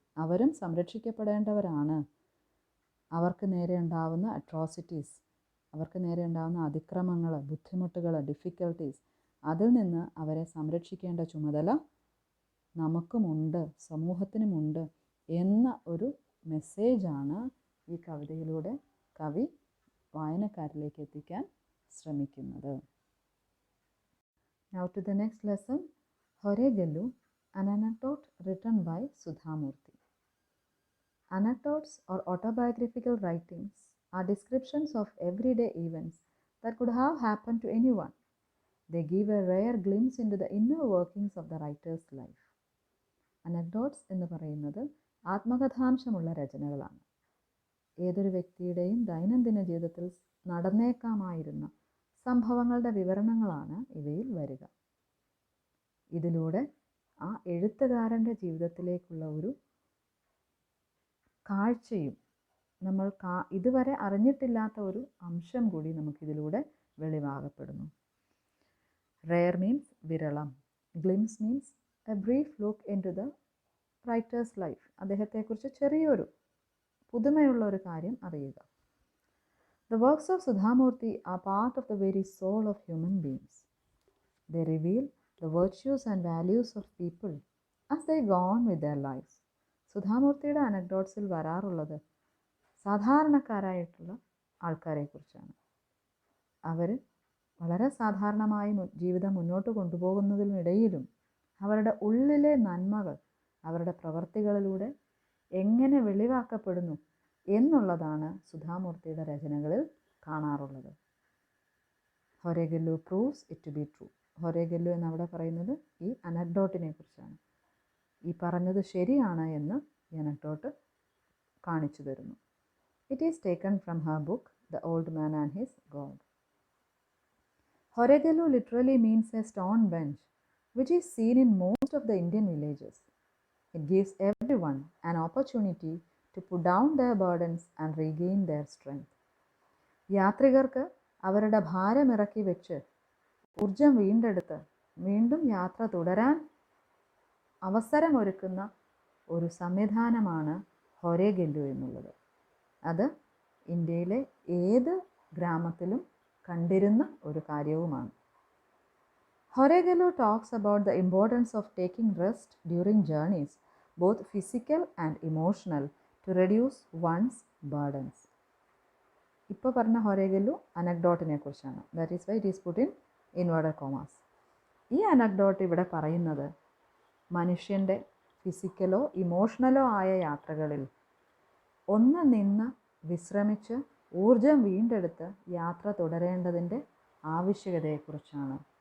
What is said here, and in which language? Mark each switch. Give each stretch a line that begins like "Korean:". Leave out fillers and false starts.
Malayalam: അവരും സംരക്ഷിക്കപ്പെടേണ്ടവരാണ്. അവർക്ക് നേരെ ഉണ്ടാവുന്ന അട്രോസിറ്റീസ്, അവർക്ക് നേരെ ഉണ്ടാകുന്ന അതിക്രമങ്ങൾ, ബുദ്ധിമുട്ടുകൾ, ഡിഫിക്കൽട്ടീസ്, അതിൽ നിന്ന് അവരെ സംരക്ഷിക്കേണ്ട ചുമതല നമുക്കുമുണ്ട്, സമൂഹത്തിനുമുണ്ട് എന്ന ഒരു മെസ്സേജാണ് ഈ കവിതയിലൂടെ കവി വായനക്കാരിലേക്ക് എത്തിക്കാൻ ശ്രമിക്കുന്നത്.
English: Now to the next lesson, Horegallu, an anecdote written by Sudhamurthy. Anecdotes or autobiographical writings are descriptions of everyday events that could have happened to anyone. They give a rare glimpse into the inner workings of the writer's life.
Malayalam: Anecdotes എന്ന് പറയുന്നത് ആത്മകഥാംശമുള്ള രചനകളാണ്. ഏതൊരു വ്യക്തിയുടെയും ദൈനംദിന ജീവിതത്തിൽ നടന്നേക്കാമായിരുന്ന സംഭവങ്ങളുടെ വിവരണങ്ങളാണ് ഇവയിൽ വരിക. ഇതിലൂടെ ആ എഴുത്തുകാരൻ്റെ ജീവിതത്തിലേക്കുള്ള ഒരു കാഴ്ചയും നമ്മൾ ഇതുവരെ അറിഞ്ഞിട്ടില്ലാത്ത ഒരു അംശം കൂടി നമുക്കിതിലൂടെ വെളിവാകപ്പെടുന്നു.
English: Rare means വിരളം. Glimpse means a brief look into the writer's life.
Malayalam: അദ്ദേഹത്തെക്കുറിച്ച് ചെറിയൊരു പുതുമയുള്ള ഒരു കാര്യം അറിയുക.
English: The works of Sudhamurthy are part of the very soul of human beings. They reveal the virtues and values of people as they go on with their lives.
Malayalam: സുധാമൂർത്തിയുടെ അനക്ഡോട്ട്സിൽ വരാറുള്ളത് സാധാരണക്കാരായിട്ടുള്ള ആൾക്കാരെക്കുറിച്ചാണ്. അവർ വളരെ സാധാരണമായി ജീവിതം മുന്നോട്ട് കൊണ്ടുപോകുന്നതിനിടയിലും അവരുടെ ഉള്ളിലെ നന്മകൾ അവരുടെ പ്രവർത്തികളിലൂടെ എങ്ങനെ വെളിവാക്കപ്പെടുന്നു എന്നുള്ളതാണ് സുധാമൂർത്തിയുടെ രചനകളിൽ കാണാറുള്ളത്. ഹൊരേഗല്ലു
English: Proves it to be true.
Malayalam: ഹൊരേഗല്ലു എന്നവിടെ പറയുന്നത് ഈ അനക്ഡോട്ടിനെ കുറിച്ചാണ്. ഈ പറഞ്ഞത് ശരിയാണ് എന്ന് ഈ അനക്ഡോട്ട് കാണിച്ചു തരുന്നു.
English: It is taken from her book the old man and his god. Horegallu literally means a stone bench which is seen in most of the Indian villages. It gives everyone an opportunity to put down their burdens and regain their strength.
Malayalam: യാത്രികർക്ക് അവരുടെ ഭാരമിറക്കി വെച്ച് ഊർജം വീണ്ടെടുത്ത് വീണ്ടും യാത്ര തുടരാൻ അവസരമൊരുക്കുന്ന ഒരു സംവിധാനമാണ് ഹൊരേഗല്ലു എന്നുള്ളത്. അത് ഇന്ത്യയിലെ ഏത് ഗ്രാമത്തിലും കണ്ടിരുന്ന ഒരു കാര്യവുമാണ്.
English: Horegallu talks about the importance of taking rest during journeys, both physical and emotional, to reduce one's burdens.
Malayalam: ഇപ്പോൾ പറഞ്ഞ ഹൊരേഗല്ലു അനക്ഡോട്ടിനെ കുറിച്ചാണ്.
English: That is why it is put in inverted commas.
Malayalam: ഈ അനക്ഡോട്ട് ഇവിടെ പറയുന്നത് മനുഷ്യൻ്റെ ഫിസിക്കലോ ഇമോഷണലോ ആയ യാത്രകളിൽ ഒന്ന് നിന്ന് വിശ്രമിച്ച് ഊർജം വീണ്ടെടുത്ത് യാത്ര തുടരേണ്ടതിൻ്റെ ആവശ്യകതയെക്കുറിച്ചാണ്.